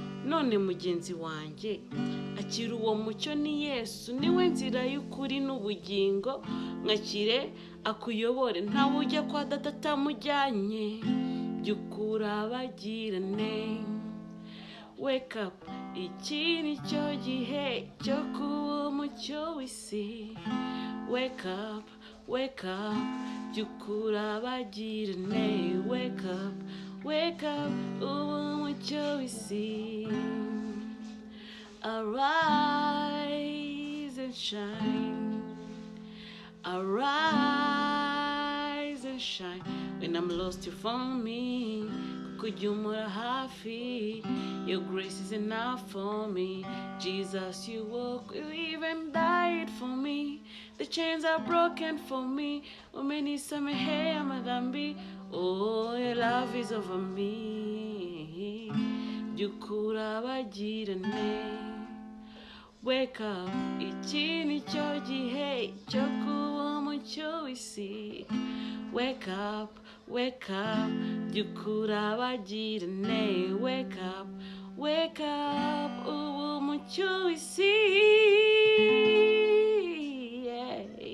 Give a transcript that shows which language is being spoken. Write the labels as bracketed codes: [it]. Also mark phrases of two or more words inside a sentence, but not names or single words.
[rw] None mugenzi wanjye, akira uwo mucyo ni Yesu, ni we nzira y'ukuri n'ubugingo. Mwakire akuyobore, ntawe ujya kwa Data atamujyanye. By'ukuri urabagirane. [en] Wake up, [rw] iki ni cyo gihe cyo kuba umucyo w'isi. [en] Wake up, wake up, [rw] by'ukuri urabagirane. [en] Wake up, wake up, [rw] uba umucyo w'isi. [en] Arise and shine. Arise and shine. When I'm lost, you found me. [rw] Kuko ujya umpora hafi. [en] Your grace is enough for me. Jesus, you walk, you even died for me. The chains are broken for me. [sw] Umenisamehe amadhambi. [en] Oh, your love is over me. [rw] By'ukuri urabagirane. [en] Wake up, [rw] iki ni cyo gihe cyo kuba umucyo w'isi. [en] Wake up, wake up, [rw] by'ukuri urabagirane. [en] Wake up, wake up, [rw] uba umucyo w'isi. [en] Yeah.